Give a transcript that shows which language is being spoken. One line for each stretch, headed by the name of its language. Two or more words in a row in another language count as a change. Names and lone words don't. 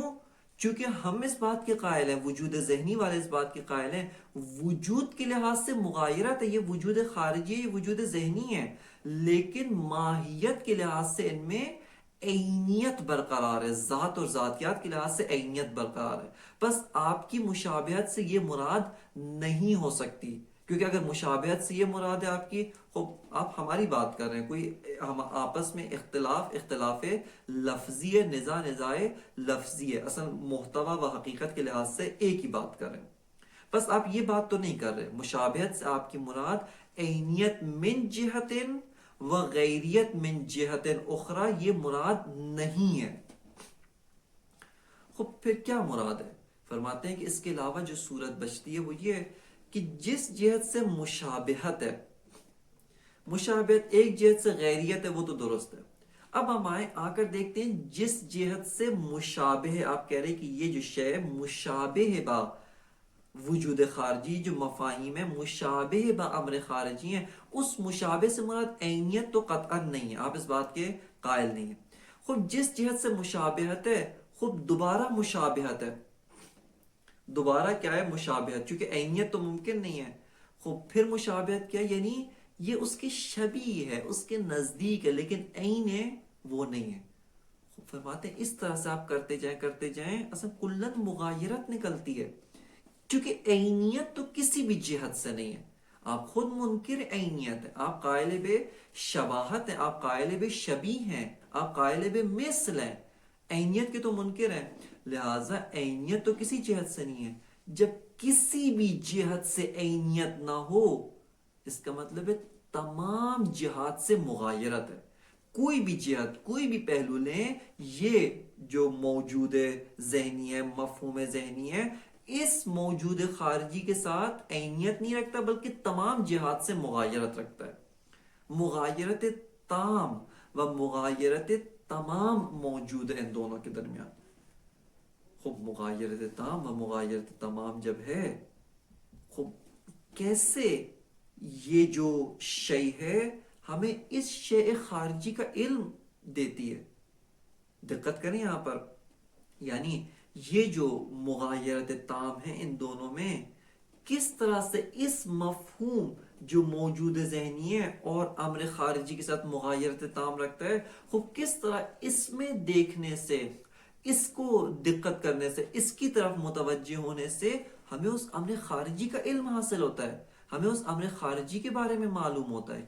Urdu: چونکہ ہم اس بات کے قائل ہیں، وجود ذہنی والے اس بات کے قائل ہیں وجود کے لحاظ سے مغایرت ہے، یہ وجود خارجی ہے، یہ وجود ذہنی ہے، لیکن ماہیت کے لحاظ سے ان میں عینیت برقرار ہے، ذات اور ذاتیات کے لحاظ سے عینیت برقرار ہے. بس آپ کی مشابہت سے یہ مراد نہیں ہو سکتی، کیونکہ اگر مشابہت سے یہ مراد ہے آپ کی، آپ ہماری بات کر رہے ہیں، کوئی ہم آپس میں اختلاف لفظی ہے، نزاع لفظی ہے، اصل محتوا و حقیقت کے لحاظ سے ایک ہی بات کر رہے ہیں. بس آپ یہ بات تو نہیں کر رہے. مشابہت سے آپ کی مراد
Arabic: عینیت من جہت و غیریت من جہت اخرى،
Urdu: یہ مراد نہیں ہے. خب پھر کیا مراد ہے؟ فرماتے ہیں کہ اس کے علاوہ جو صورت بچتی ہے وہ یہ ہے کہ جس جہت سے مشابہت ہے، مشابہت ایک جہت سے غیریت ہے، وہ تو درست ہے. اب ہم آ کر دیکھتے ہیں جس جہت سے مشابہ ہے، آپ کہہ رہے ہیں کہ یہ جو شے مشابہ ہے
Persian: با وجود خارجی،
Urdu: جو مفاہیم ہے مشابہ
Persian: با امر خارجی
Urdu: ہیں، اس مشابہ سے مراد عینیت تو قطعا نہیں ہے، آپ اس بات کے قائل نہیں ہیں. خب جس جہت سے مشابہت ہے، خب دوبارہ مشابہت ہے. دوبارہ کیا ہے؟ مشابہت، چونکہ عینیت تو ممکن نہیں ہے. خب پھر مشابہت کیا؟ یعنی یہ اس کے شبیہ ہے، اس کے نزدیک ہے، لیکن عین ہے وہ نہیں ہے. فرماتے ہیں اس طرح سے آپ کرتے جائیں اصلا کلن مغایرت نکلتی ہے، کیونکہ عینیت تو کسی بھی جہت سے نہیں ہے. آپ خود منکر عینیت ہیں، آپ قائل بے شباہت ہیں، آپ قائل بے شبیہ ہیں، آپ قائل بے مثل ہیں، عینیت کے تو منکر ہیں. لہٰذا عینیت تو کسی جہت سے نہیں ہے. جب کسی بھی جہت سے عینیت نہ ہو، اس کا مطلب ہے تمام جہات سے مغایرت ہے. کوئی بھی جہت، کوئی بھی پہلو لیں، یہ جو موجود ذہنی ہے، مفہوم ذہنی ہے، اس موجود خارجی کے ساتھ عینیت نہیں رکھتا بلکہ تمام جہات سے مغایرت رکھتا ہے. مغایرت تام و مغایرت تمام موجود ہے ان دونوں کے درمیان. خب مغایرت تام و مغایرت تمام جب ہے، خب کیسے یہ جو شے ہے ہمیں اس شے خارجی کا علم دیتی ہے؟ دقت کریں یہاں پر، یعنی یہ جو مغایرت تام ہے ان دونوں میں، کس طرح سے اس مفہوم جو موجود ذہنی ہے اور امر خارجی کے ساتھ مغایرت تام رکھتا ہے، خوب کس طرح اس میں دیکھنے سے، اس کو دقت کرنے سے، اس کی طرف متوجہ ہونے سے ہمیں اس امر خارجی کا علم حاصل ہوتا ہے، ہمیں اس امر خارجی کے بارے میں معلوم ہوتا ہے.